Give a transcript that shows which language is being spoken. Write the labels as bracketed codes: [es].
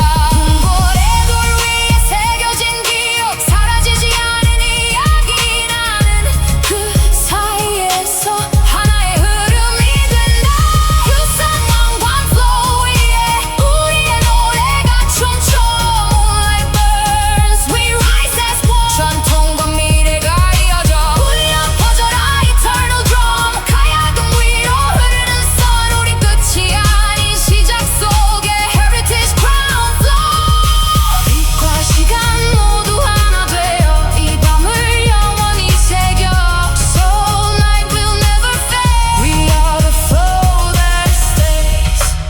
[ko] 궁궐의 돌 위에 새겨진 기억, 사라지지 않은 이야기, 나는 그 사이에서 하나의 흐름이 된다. 유산 왕관 flow 위에 우리의 노래가 춤춰. [en] Moonlight burns, we rise as one. [ko] 전통과 미래가 이어져 울려 퍼져라 [en] eternal drum. [ko] 가야금 위로 흐르는 sun, 우리 끝이 아닌 시작 속에 [en] heritage crown flow. [ko] 빛과 시간 모두 하나 되어 이 밤을 영원히 새겨. [en] So night will never fade. We are the flow that stays.